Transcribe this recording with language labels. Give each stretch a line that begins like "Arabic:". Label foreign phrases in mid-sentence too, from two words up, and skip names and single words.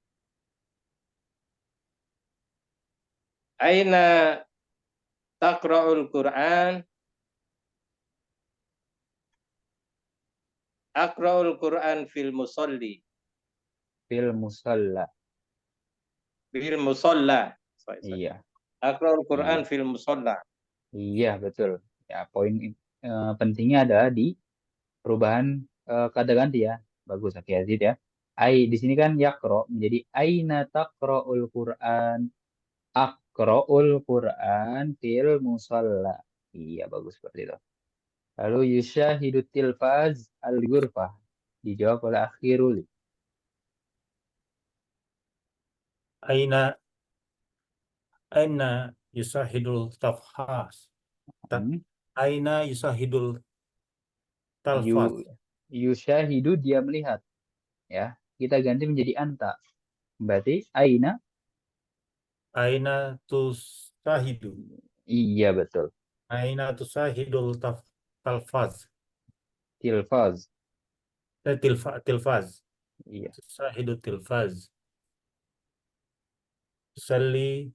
Arabic: أين تقرأ القرآن? أقرأ القرآن في المصلي. في المصلى. في المصلى.
English: Sorry, sorry.
Indonesian: Iya,
Arabic: أقرأ القرآن
Indonesian: iya,
Arabic: في المصلى.
Indonesian: iya betul. Ya, poin pentingnya adalah di perubahan kata ganti ya. Bagus Akhi Yazid ya. Ai di sini kan yakro menjadi
Arabic: أين تقرأ القرآن. أقرأ القرآن في المصلى.
Indonesian: Iya, bagus seperti itu.
Arabic: Lalu يشاهد تلفاز الغرفة.
Indonesian: Dijawab oleh Akhirul.
Arabic: أين أين يشاهد تفهس. Hmm. أين يشاهد التلفاز.
Indonesian: Yusyahidu dia melihat. Ya, kita ganti menjadi anta. Berarti aina.
Arabic: أين تشاهد.
Indonesian: Iya betul.
Arabic: أين تشاهد التلفاز. Tilfaz. Tilfaz.
Indonesian: Iya.
Arabic: تشاهد تلفاز. تصلي